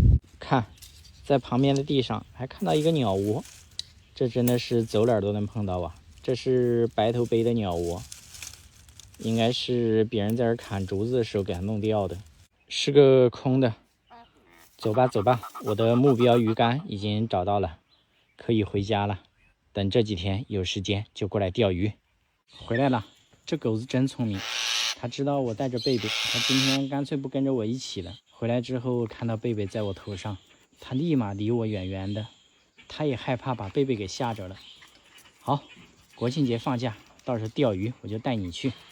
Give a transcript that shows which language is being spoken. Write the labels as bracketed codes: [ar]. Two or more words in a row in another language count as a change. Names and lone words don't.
[zh] 看，在旁邊的地上還看到一個鳥窩，這真的是走哪兒都能碰到啊。這是白頭杯的鳥窩，應該是別人在這砍竹子的時候給它弄掉的，是個空的。走吧走吧，我的目標魚竿已經找到了，可以回家了。等這幾天有時間就過來釣魚。回來了，這狗子真聰明，它知道我帶着貝貝，它今天乾脆不跟着我一起了。回來之後看到貝貝在我頭上，它立馬離我遠遠的，它也害怕把貝貝給嚇着了。好，國慶節放假，到時候釣魚我就帶你去。